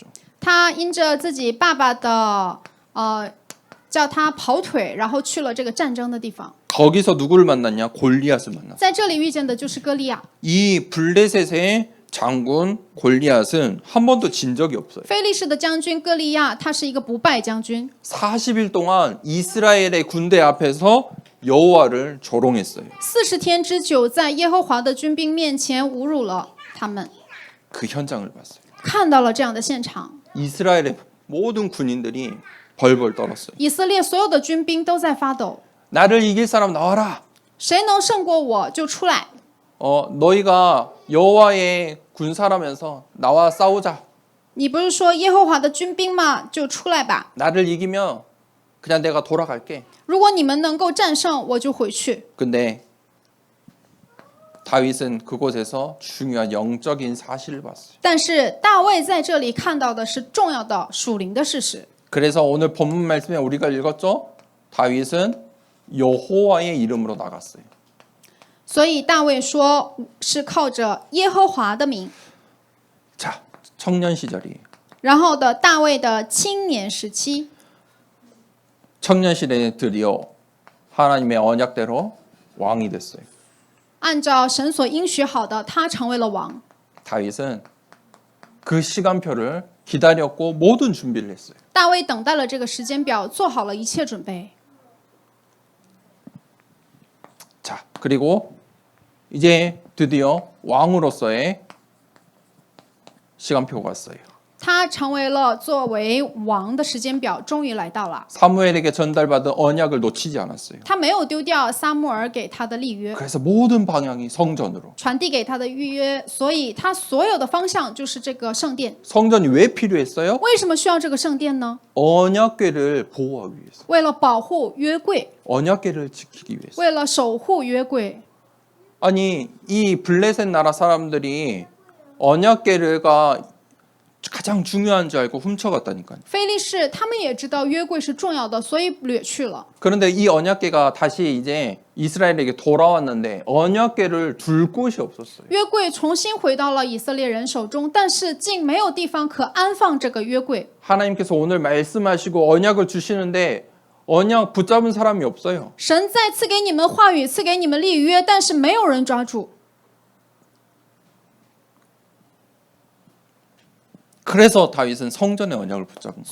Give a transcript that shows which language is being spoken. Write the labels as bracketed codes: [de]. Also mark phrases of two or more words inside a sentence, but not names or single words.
[zh] 他因着自己爸爸的叫他跑腿，然后去了这个战争的地方， [ko] 거기서 누구를 만났냐? 골리앗을 만났어요. [zh] 在这里遇见的就是歌利亚。 [ko] 이 블레셋의 장군 골리앗은 한 번도 진 적이 없어요. [zh] 非利士的将军歌利亚，他是一个不败将军， [ko] 40일 동안 이스라엘의 군대 앞에서 여호와를 조롱했어요. [zh] 40 天之久，在耶和华的军兵面前侮辱了他们， [ko] 그 현장을 봤어요. [zh] 看到了这样的现场， [ko] 이스라엘의 모든 군인들이 벌벌 떨었어요. [zh] 以色列所有的军兵都在发抖， [ko] 나를 이길 사람 나와라. [zh] 谁能胜过我就出来。 [ko] 너희가 여호와의 군사라면서 나와 싸우자. [zh] 你不是说耶和华的军兵吗？就出来吧。 [ko] 나를 이기면 그냥 내가 돌아갈게. [zh] 如果你们能够战胜，我就回去。 [ko] 근데 다윗은 그곳에서 중요한 영적인 사실을 봤어요. [zh] 但是大卫在这里看到的是重要的属灵的事实。 [ko] 그래서 오늘 본문 말씀에 우리가 읽었죠? 다윗은 여호와의 이름으로 나갔어요. [zh] 所以大卫说是靠着耶和华的名。 [ko] 자, 청년 시절이. [zh] 然后的大卫的青年时期， [ko] 청년 시대에 드디어 하나님의 언약대로 왕이 됐어요. [zh] 按照神所应许好的，他成为了王。 [ko] 다윗은 그 시간표를 기다렸고 모든 준비를 했어요. [zh] 大卫等待了这个时间表，做好了一切准备。 [ko] 자, 그리고 이제 드디어 왕으로서의 시간표가 왔어요. [zh] 他成为了作为王的时间表，终于来到了。 [ko] 사무엘에게 전달받은 언약을 놓치지 않았어요. [zh] 他没有丢掉撒母耳给他的立约， [ko] 그래서 모든 방향이 성전으로. [zh] 传递给他的预约，所以他所有的方向就是这个圣殿。 [ko] 성전이 왜 필요했어요? [zh] 为什么需要这个圣殿呢？ [ko] 언약궤를 보호하기 위해서. [zh] 为了保护约柜， [ko] 언약궤를 지키기 위해서. [zh] 为了守护约柜。 [ko] 아니 이 블레셋 나라 사람들이 언약궤가 가장 중요한 줄 알고 훔쳐갔다니까요. [zh] 非利士他们也知道约柜是重要的，所以掠去了。 [ko] 그런데 이 언약궤가 다시 이제 이스라엘에게 돌아왔는데 언약궤를 둘 곳이 없었어요. [zh] 约柜重新回到了以色列人手中，但是竟没有地方可安放这个约柜。 [ko] 하나님께서 오늘 말씀하시고 언약을 주시는데 언약 붙잡은 사람이 없어요. [zh] 神再赐给你们话语，赐给你们立约，但是没有人抓住。 [ko] 그래서 다윗은 성전의 언약을 붙잡은 거예요.